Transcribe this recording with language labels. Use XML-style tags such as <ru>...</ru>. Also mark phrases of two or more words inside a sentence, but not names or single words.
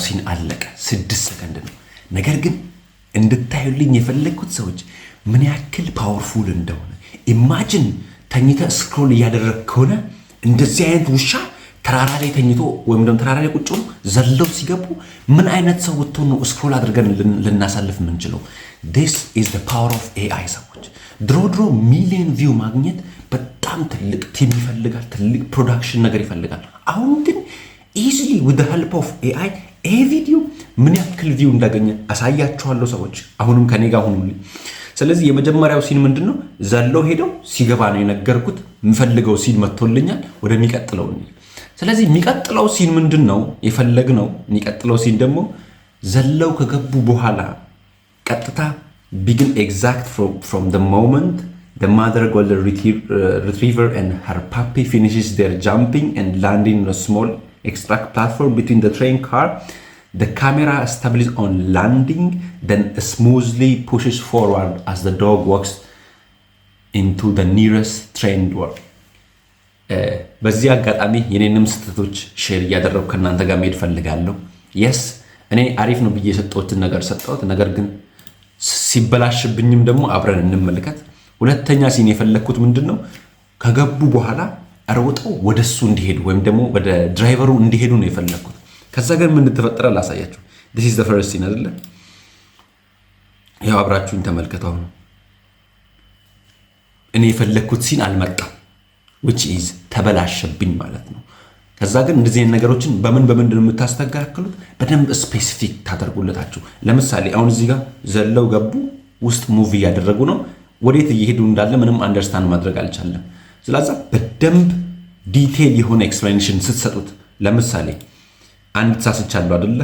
<am>ሲን አለቀ፣ 6 ሰከንድ ነው። ነገር ግን እንድታዩልኝ የፈለግኩት ሰዎች ምን ያክል ፓወርፉል እንደሆነ ኢማጂን። ተኝተ ስክሮል እያደረግ ከሆነ እንደዚህ አይነት ውሻ ተራራ ላይ ተኝቶ ወይም ደግሞ ተራራ ላይ ቁጭ ብሎ ዘለው ሲገቡ ምን አይነት ሰው ወጥቶ ነው ስክሮል አድርገን ልናሳልፍ የምንችለው?</am> <en>this is the power of AI</en> <am>ሰዎች። ድሮ ሚሊዮን ቪው ማግኘት በጣም ትልቅ ቲም ይፈልጋል፣ ትልቅ ፕሮዳክሽን ነገር ይፈልጋል። አሁን ግን</am> <en>easily with the help of AI</en> <am>ይሄ ቪዲዮ ምን ያክል ቪው እንዳገኘ አሳያችኋለሁ ሰዎች። አሁንም ከኔ ጋር ሁኑልኝ። ስለዚህ የመጀመሪያው ሲን ምንድነው? ዘለው ሄደው ሲገባ ነው የነገርኩት። የምፈልገው ሲን መጥቶልኛል። ወደሚቀጥለው ነው። ስለዚህ የሚቀጥለው ሲን ምንድነው የፈለግነው? የሚቀጥለው ሲን ደግሞ ዘለው ከገቡ በኋላ ቀጥታ</am> <en>begin exact from the moment the mother golden retriever and her puppy finishes their jumping and landing on a small extract platform between the train car. The camera establishes on landing, then smoothly pushes forward as the dog walks into the nearest train door.</en> <am>በዚህ አጋጣሚ የኔንም ስህተቶች ሼር እያደረኩ ከእናንተ ጋር መሄድ ፈልጋለሁ። የስ እኔ አሪፍ ነው ብዬ የሰጠሁትን ነገር ሰጠሁት። ነገር ግን ሲበላሽብኝም ደግሞ አብረን እንመልከት። ሁለተኛ ሲን የፈለግኩት ምንድነው? ከገቡ በኋላ ሮጠው ወደሱ እንዲሄዱ ወይም ደግሞ ወደ ድራይቨሩ እንዲሄዱ ነው የፈለግኩት። ከዛ ግን ምን ተፈጠረ ላሳያችሁ።</am> <en>this is the first scene</en> <am>አይደለ? ያው አብራችሁን ተመልከተው ነው። እኔ የፈለግኩት ሲን አልመጣም፣</am> <en>which is</en> <am>ተበላሸብኝ ማለት ነው። ከዛ ግን እንደዚህ አይነት ነገሮችን በምንድን ነው የምታስተካክሉት? በደንብ ስፔሲፊክ ታደርጉለታችሁ። ለምሳሌ አሁን እዚህ ጋር ዘለው ገቡ፣ ውስጥ ሙቭ እያደረጉ ነው። ወዴት እየሄዱ እንዳለ ምንም አንደርስታንድ ማድረግ አልቻለም። ስለዚህ በደንብ ዲቴል የሆነ ኤክስፕላኔሽን ስትሰጡት፣ ለምሳሌ አንድ ተሳስቻለሁ አይደለ?</am>